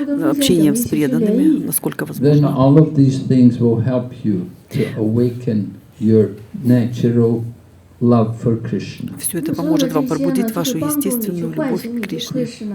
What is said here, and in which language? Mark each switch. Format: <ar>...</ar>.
<ru>Общением с преданными, насколько</ru> <en>Then</en> <ru>возможно.</ru> <en>all of these things will help you to awaken your natural love for Krishna.</en> <ru>Все это поможет вам пробудить вашу естественную любовь к Кришне.</ru>